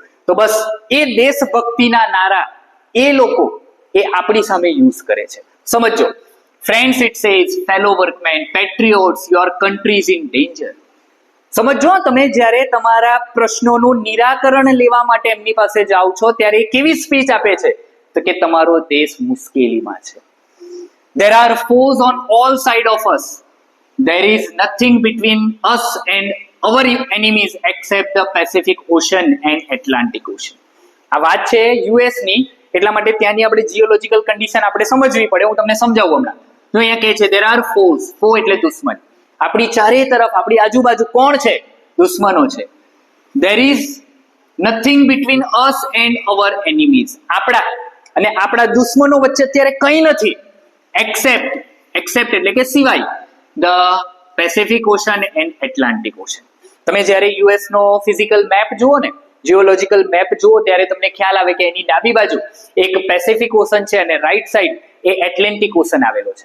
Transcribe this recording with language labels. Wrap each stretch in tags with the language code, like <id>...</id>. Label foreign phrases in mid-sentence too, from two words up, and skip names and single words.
<gu>તો બસ એ દેશભક્તિના નારા એ લોકો એ આપણી સામે યુઝ કરે છે.</gu> <en>સમજો, friends, it says fellow workmen, patriots, your country is in danger.</en> <gu>સમજો, તમે જ્યારે તમારા પ્રશ્નોનું નિરાકરણ લેવા માટે એમની પાસે જાઓ છો ત્યારે કેવી સ્પીચ આપે છે? તો કે તમારો દેશ મુશ્કેલીમાં છે.</gu> <en>There are foes on all sides of us. There is nothing between us and our enemies except the Pacific Ocean and Atlantic Ocean.</en> <gu>આ વાત છે યુએસ ની, એટલા માટે ત્યાંની આપણે</gu> <en>geological condition</en> <gu>આપણે સમજવી પડે. હું તમને સમજાવું હમણાં. તો અહીંયા કહે છે</gu> <en>there are foes,</en> <gu>ફો એટલે દુશ્મન. આપણી ચારે તરફ, આપણી આજુબાજુ કોણ છે? દુશ્મનો છે.</gu> <en>There is nothing between us and our enemies.</en> <gu>આપણા અને આપણા દુશ્મનો વચ્ચે અત્યારે કંઈ નથી.</gu> <en>except</en> <gu>એટલે કે સિવાય</gu> <en>the Pacific Ocean and Atlantic Ocean.</en> <gu>તમે જ્યારે યુએસ નો</gu> <en>physical map</en> <gu>જુઓ ને,</gu> <en>geological map</en> <gu>જુઓ, ત્યારે તમને ખ્યાલ આવે કે એની ડાબી બાજુ એક પેસિફિક ઓશન છે અને</gu> <en>right side</en> <gu>એ એટલાન્ટિક ઓશન આવેલો છે.</gu>